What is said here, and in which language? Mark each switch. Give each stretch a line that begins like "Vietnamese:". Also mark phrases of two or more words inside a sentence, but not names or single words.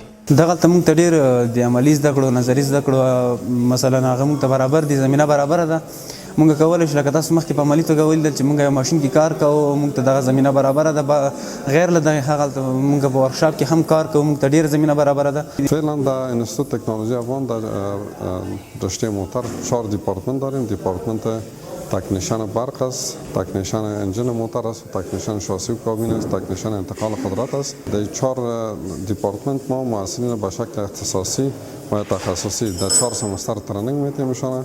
Pashto: دغلته موږ ته ډېر د عملي زده کړو، نظري زده کړو مثلا هغه موږ ته برابر دي، زمینه برابره ده. موږ کولی شو لکه تاسو مخکې په عملي توګه ولیدل چې موږ یو ماشین کې کار کوو، موږ ته دغه زمینه برابره ده. غیر له دغې هغلته موږ په ورکشاپ کې هم کار کوو، موږ ته ډېره زمینه برابره ده.
Persian: فعلا در انستیتوت تکنولوژی افغان در رشته موتور 4 دیپارتمنت داریم. دیپارتمنت تکنیشن برق است، تکنیشن انجین موتور است، تکنیشن شاسی و کابین است، تکنیشن انتقال قدرت است. در 4 دیپارتمنت ما محصلین به شکل اختصاصی و تخصصی در 4 سمستر ترنینگ میتیمشان.